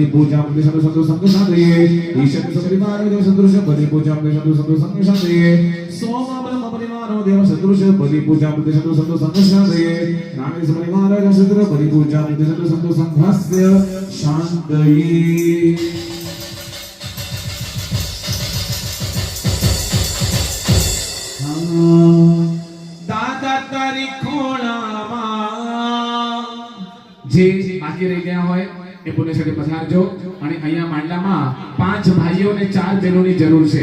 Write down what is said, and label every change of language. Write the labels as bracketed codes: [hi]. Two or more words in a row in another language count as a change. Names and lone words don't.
[sa] पूजा मुदे संतो संशांतये ईश्वर सपरिवार देव सदृश बलि पूजा मुदे संतो संशांतये सोम ब्रह्म परिवार देव सदृश बलि पूजा मुदे संतो संशांतये राम सपरिवार देव सदृश बलि पूजा मुदे संतो संघस्य शांतये [gu] દાદા તારી ખોળામાં જે બાકી રહી ગયા હોય એ પુણ્યક્ષેત્રે પધારજો અને અહીંયા માંડલામાં 5 ભાઈઓ અને 4 બહેનોની જરૂર છે.